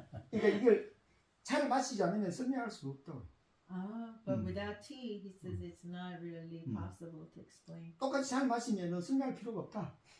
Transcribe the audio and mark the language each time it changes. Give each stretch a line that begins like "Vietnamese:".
Korean: 그러니까 이걸 차를 마시지 않으면 설명할 수 없다고.
English: But without tea, he says it's not really possible to explain.
Korean: 똑같이 차를 마시면은 설명할 필요가 없다.